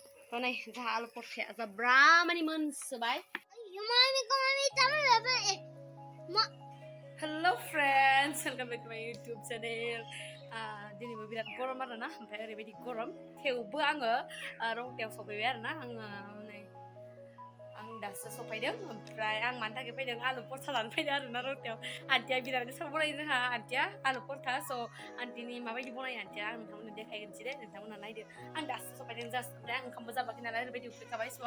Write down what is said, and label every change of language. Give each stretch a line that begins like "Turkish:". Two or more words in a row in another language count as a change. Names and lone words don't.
Bodo: Banai जा आलु परथाया जा ब्रामानि मोनसोबाय
English: Hello friends, welcome back to my YouTube channel.
Bodo: दिनैबो बिराद गरम आरोना ओमफ्राय ओरैबायदि गरम थेवबो आङो रौतायाव सफैबाय आरोना आं दासो सफैदों ओमफ्राय आं मानि थाखाय फैदों आलु परथा लानो फैदों आरोना रौतायाव आन्टिया बिराद गोथाव बनायो जोंहा आन्टिया आलु परथा स' आन्टिनि माबायदि बनायो आन्टिया आं नोंथांमोननो देखायगोनसै दे नोंथांमोना नायदो आं दासो सफैदों जास्ट ओमफ्राय आं ओंखामबो जाबाखै नालाय ओरैबायदि उखैखाबाय स'